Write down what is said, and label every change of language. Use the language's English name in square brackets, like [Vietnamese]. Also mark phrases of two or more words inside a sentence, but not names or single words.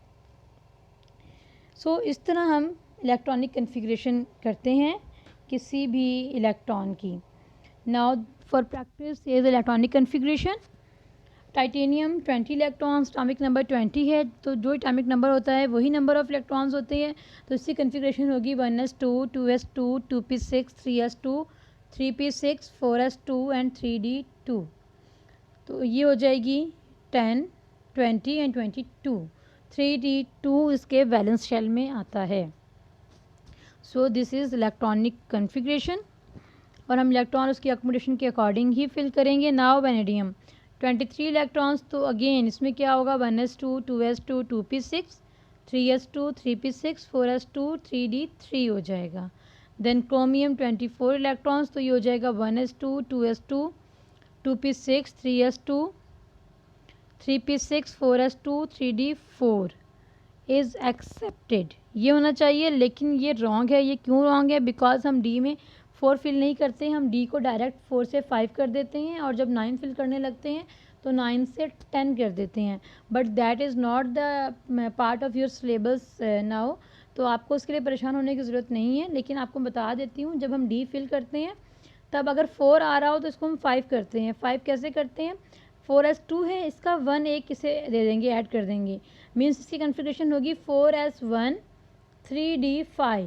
[Hindi] सो इस तरह हम [English] electronic configuration [Hindi] करते हैं किसी भी इलेक्ट्रॉन की। [English] now for practice is electronic configuration. [Hindi] टाइटेनियम 20 इलेक्ट्रॉन्स, [English] atomic number [Hindi] 20 है, तो जो [English] atomic number [Hindi] होता है वही [English] number of electrons [Hindi] होते हैं, तो इसकी कन्फिग्रेशन होगी 1s2, 2s2, 2p6, 3s2, 3p6, 4s2 एंड 3d2। तो ये हो जाएगी 10, 20 एंड 22। 3d2 इसके [English] valence shell [Hindi] में आता है। [English] so this is electronic configuration, [Hindi] और हम इलेक्ट्रॉन उसकी अकोमोडेशन के अकॉर्डिंग ही फिल करेंगे। [English] now vanadium 23 electrons, [Hindi] तो अगेन इसमें क्या होगा 1s2, 2s2, 2p6, 3s2, 3p6, 4s2, 3d3 हो जाएगा। [English] then chromium 24 electrons, [Hindi] तो ये हो जाएगा 1s2, 2s2, 2p6, 3s2, 3p6, 4s2, [English] 3d4 is accepted. [Hindi] ये होना चाहिए, लेकिन ये रॉन्ग है। ये क्यों रॉन्ग है? बिकॉज हम डी में 4 फिल नहीं करते, हम डी को डायरेक्ट 4 से 5 कर देते हैं, और जब 9 फिल करने लगते हैं तो 9 से 10 कर देते हैं। [English] but that is not the part of your syllabus now, [Hindi] तो आपको उसके लिए परेशान होने की ज़रूरत नहीं है। लेकिन आपको बता देती हूँ, जब हम डी फिल करते हैं तब अगर 4 आ रहा हो तो इसको हम 5 करते हैं। 5 कैसे करते हैं? 4s2 है, इसका 1 एक इसे दे देंगे, ऐड कर देंगे, मीन्स इसकी कन्फिग्रेशन होगी 4s1, 3d5।